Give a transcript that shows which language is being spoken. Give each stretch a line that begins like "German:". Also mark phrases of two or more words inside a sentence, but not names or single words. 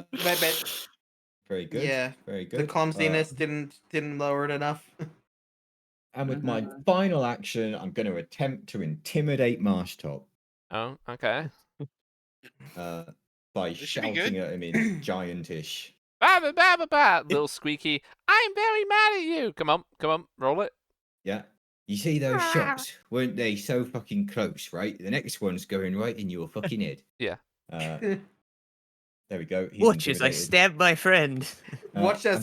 English: Very good. Yeah, Very good. the clumsiness didn't lower it enough. And with my final action, I'm going to attempt to intimidate Marsh Top Oh, okay. by This should be shouting good. at him in giantish. Ba ba ba ba ba, little squeaky. I'm very mad at you. Come on, roll it. Yeah. You see those shots? Weren't they so fucking close, right? The next one's going right in your fucking head. Yeah. There we go. He's Watch as I intimidated. stab my friend. Watch as